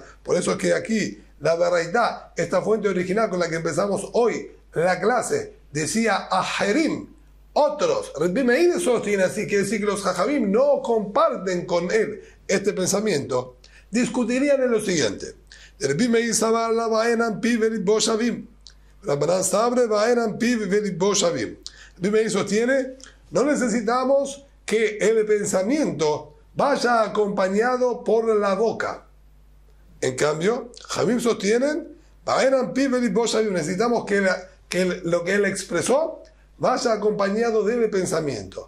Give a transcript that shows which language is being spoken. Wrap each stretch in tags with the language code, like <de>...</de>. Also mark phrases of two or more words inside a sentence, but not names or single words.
<es>Por eso es que aquí la Beraitá, esta fuente original con la que empezamos hoy la clase, decía Ajerim, otros. Rabbi Meir sostiene así, quiere decir que los Jajamim no comparten con él este pensamiento. Discutirían en lo siguiente.</es> <arc>רבי מאיר סבר לא בעינן פיו ולבו שוים. רבנן סברי בעינן פיו ולבו שוים.</arc> <es>Rabbi Meir sostiene, no necesitamos que el pensamiento vaya acompañado por la boca. En cambio, Jamim sostienen, necesitamos que lo que él expresó vaya acompañado del pensamiento.</es>